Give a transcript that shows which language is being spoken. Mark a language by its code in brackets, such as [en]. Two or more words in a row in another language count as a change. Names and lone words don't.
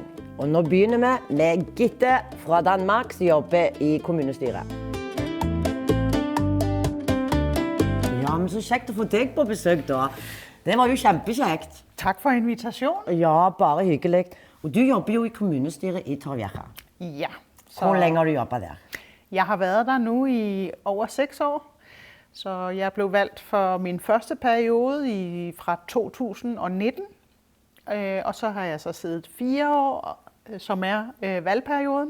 [no] Og nå begynner vi med Gitte fra Danmark, som jobber i kommunestyret. Ja, men så kjekt å få deg på besøk da. Det var jo kjempekjekt. [da] Tak for invitationen. [no] Ja, bare hyggelig. Og du jobber jo i kommunestyret i Torrevieja. [da] Ja. [no] Hvor længe har du jobbet der? [da] Jeg har været der nu i over 6 år. Så jeg blev valgt for min første periode fra 2019. Og så har jeg så siddet 4 år, som er valgperioden.